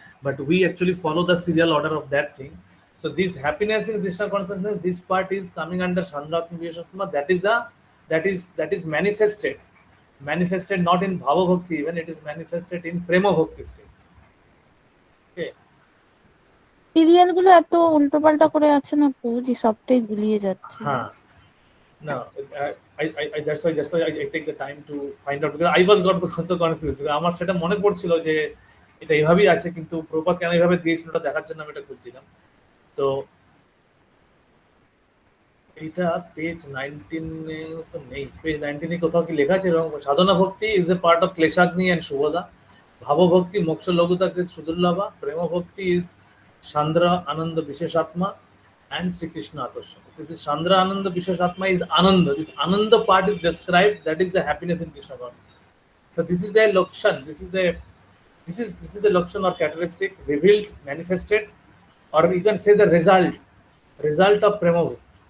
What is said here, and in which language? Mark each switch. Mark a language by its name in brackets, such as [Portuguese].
[English] But we actually follow the serial order of that thing. So this happiness in Krishna consciousness, this part is coming under Chandratma Visheshatma. That is manifested. Manifested not in Bhava Bhakti, even it is manifested in Prema Bhakti states. Okay. [Bangla] Serial গুলো এত উল্টোপাল্টা করে আছে না প্রভু, যে সবটাই গুলিয়ে যাচ্ছে। Huh. [English] No, that's why I take the time to find out because I was got also confused because [Bangla] আমার সেটা মনে পড়ছিল যে এটা এইভাবেই আছে কিন্তু প্রপাত কেন এইভাবে দিয়েছিল ওটা দেখার জন্য আমি এটা খুঁজছিলাম। তো এটা পেজ 19 এ তো নেই, পেজ 19 এ কোথাও কি লেখা আছে এবং সাধনা ভক্তি [English] is a part of [Bangla] ক্লেশাগ্নি and শুভদা, ভাব ভক্তি মোক্ষ লঘুতা কৃত সুদুর্লভা, প্রেম ভক্তি is Sandra Ananda বিশেষাত্মা, [English] and Sri Krishna Akarshan. This is Chandra Ananda Visheshatma is Ananda. This Ananda part is described, that is the happiness in Krishna consciousness. So this is the Lakshan, this is the Lakshan or characteristic revealed, manifested, or you can say the result of Prema Bhakti.